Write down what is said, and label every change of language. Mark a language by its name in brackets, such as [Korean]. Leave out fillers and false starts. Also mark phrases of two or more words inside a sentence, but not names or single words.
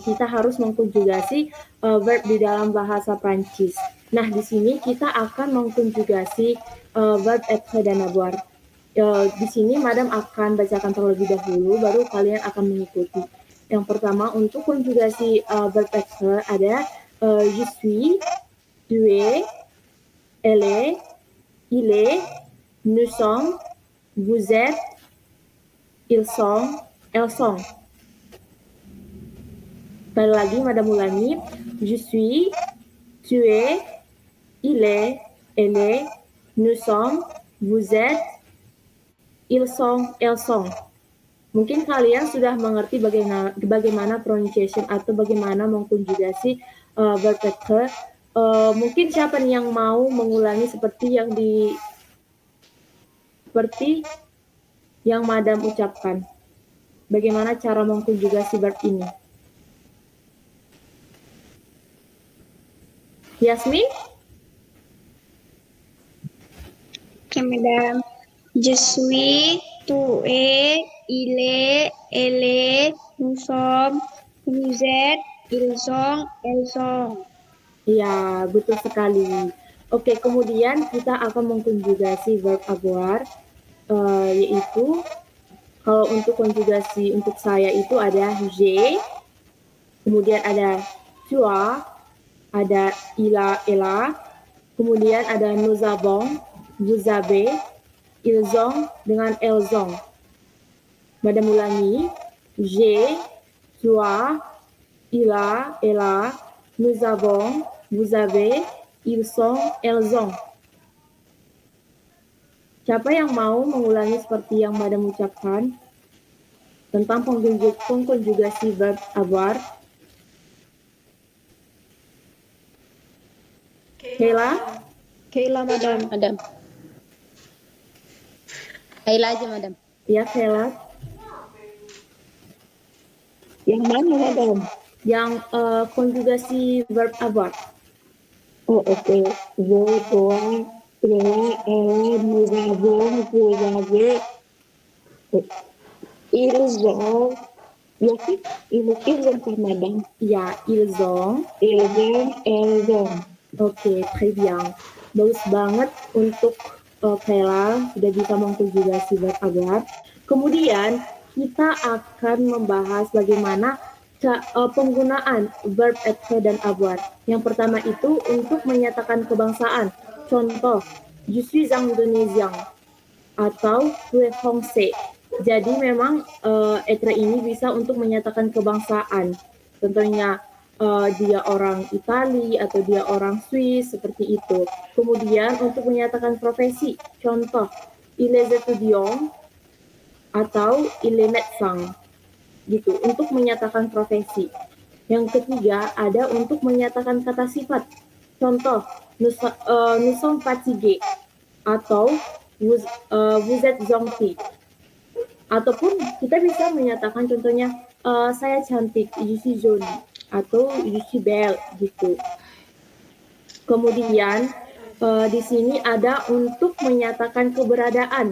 [Indonesian] Kita harus mengkonjugasi verb di dalam bahasa Prancis. Nah, di sini kita akan mengkonjugasi verb, être, dan avoir. Di sini Madam akan bacakan terlebih dahulu, baru kalian akan mengikuti. Yang pertama, untuk konjugasi verb être ada [French] je suis, tu es, elle est, il est, nous sommes, vous êtes, ils sont, elles sont. [Indonesian] Sekali lagi, Madam ulangi. Je suis, tu es, il est, elle est, nous sommes, vous êtes, ils sont, elles sont. Mungkin kalian sudah mengerti bagaimana pronunciation atau bagaimana mengkonjugasi verb être. Mungkin siapa nih yang mau mengulangi seperti yang Madam ucapkan? Bagaimana cara mengkonjugasi verb ini? Yasmin? Oke, Madam. [French] Je suis, tu es, il est, elle est, nous sommes, vous êtes, ils sont, elles sont. [Indonesian] Ya, betul sekali. Oke, kemudian kita akan mengkonjugasi verb avoir, yaitu kalau untuk konjugasi untuk saya itu ada j'ai, kemudian ada [French] tu as, [Indonesian] ada [French] il a, elle a, [Indonesian] kemudian ada [French] nous avons, vous avez, ils ont [Indonesian] dengan [French] elles ont. [Indonesian] Madam ulangi, [French] j'ai, tu as, il a, elle a, nous avons, vous avez, ils sont, elles ont. [Indonesian] Siapa yang mau mengulangi seperti yang Madam ucapkan tentang pengkonjugasi verb avoir? Kayla? Kayla, Madam. Madam. Kayla aja, Madam. Ya, Kayla. Yang mana, Madam? Yang konjugasi verb avoir. Oh, oke. [French] Je, toi, elle, elle, nous avons, vous avez, ils ont. [Indonesian] Ya sih, [French] ils ont [Indonesian] kan, Madam? [French] Ya, ils ont. Ils ont, elles ont. Ok, très bien. [Indonesian] Bagus banget untuk Kayla, sudah bisa mengkonjugasi verb avoir. Kemudian kita akan membahas bagaimana penggunaan verb être dan avoir. Yang pertama itu untuk menyatakan kebangsaan. Contoh, [French] je suis indonésien atau tu es français. [Indonesian] Jadi memang être ini bisa untuk menyatakan kebangsaan. Contohnya dia orang Itali atau dia orang Swiss seperti itu. Kemudian untuk menyatakan profesi, contoh [French] il est étudiant [Indonesian] atau [French] il est médecin [Indonesian] gitu untuk menyatakan profesi. Yang ketiga ada untuk menyatakan kata sifat. [French] Contoh nous sommes fatigués atau vous êtes gentil. [Indonesian] Ataupun kita bisa menyatakan contohnya saya cantik, [French] je suis jolie atau je suis belle gitu. [Indonesian] Kemudian di sini ada untuk menyatakan keberadaan.